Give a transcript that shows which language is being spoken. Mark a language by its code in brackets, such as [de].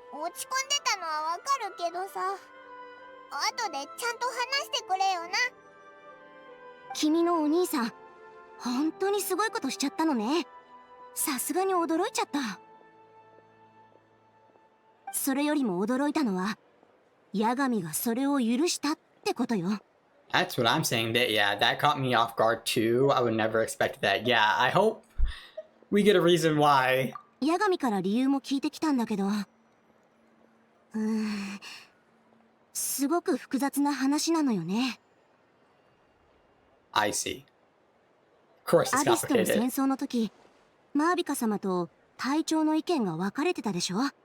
[ja] まあ落ち込んでたのはわかるけどさ、後でちゃんと話してくれよな。君のお兄さん、本当にすごいことしちゃったのね。さすがに驚いちゃった。それよりも驚いたのは、ヤガミがそれを許したってことよ。 [en] That's what I'm saying. That yeah, that caught me off guard too. I would never expect that. Yeah, I hope we get a reason why. [ja] ヤガミから理由も聞いてきたんだけど、すごく複雑な話なのよね。 [en] I see. Of course, [ja] ア [en] it's [ja] ビスとの戦 [en] complicated. [ja] 争の時、マービカ様と隊長の意見が分かれてたでしょ。